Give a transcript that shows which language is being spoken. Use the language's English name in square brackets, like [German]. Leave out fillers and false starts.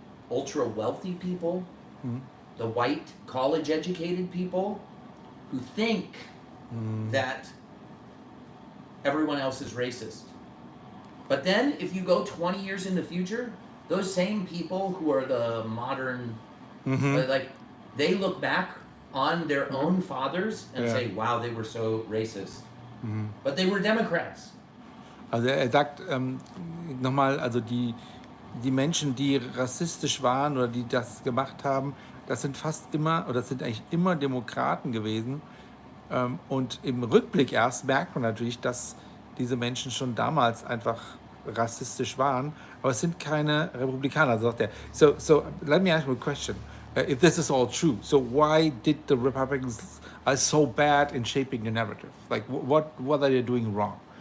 [English] ultra wealthy people, the white college educated people who think that everyone else is racist. But then if you go 20 years in the future, those same people who are the modern, like they look back on their own fathers and say, wow, they were so racist. But they were Democrats. [German] Also er sagt nochmal, also die Menschen, die rassistisch waren oder die das gemacht haben, das sind fast immer, oder das sind eigentlich immer Demokraten gewesen. Und im Rückblick erst merkt man natürlich, dass diese Menschen schon damals einfach rassistisch waren, aber es sind keine Republikaner, sagt er. [English] So let me ask you a question. If this is all true, so why did the Republicans are so bad in shaping the narrative? Like what are they doing wrong?